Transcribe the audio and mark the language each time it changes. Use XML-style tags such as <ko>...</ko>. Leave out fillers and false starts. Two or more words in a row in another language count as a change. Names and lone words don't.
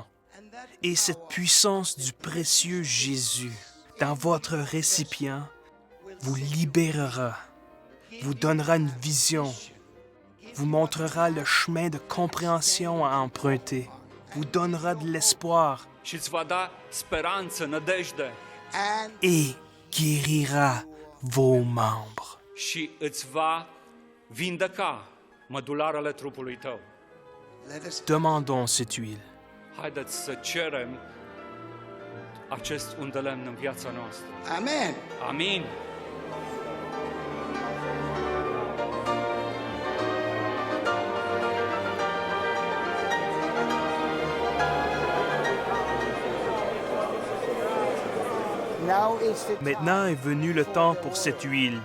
<fr>Et cette puissance du précieux Jésus dans votre récipient vous libérera, vous donnera une vision, vous montrera le chemin de compréhension à emprunter, vous donnera de l'espoir</fr> <ro>și îți va da speranță, nădejde</ro> <fr>et guérira vos membres.</fr> <ro>și îți va vindeca mădularele trupului tău.</ro> <fr>Demandons cette huile.</fr> <ro>Haideți să cerem acest undelemn în viața noastră.</ro> <fr>Amen.</fr> <ro>Amin.</ro> <fr>Maintenant est venu le temps pour cette huile.</fr>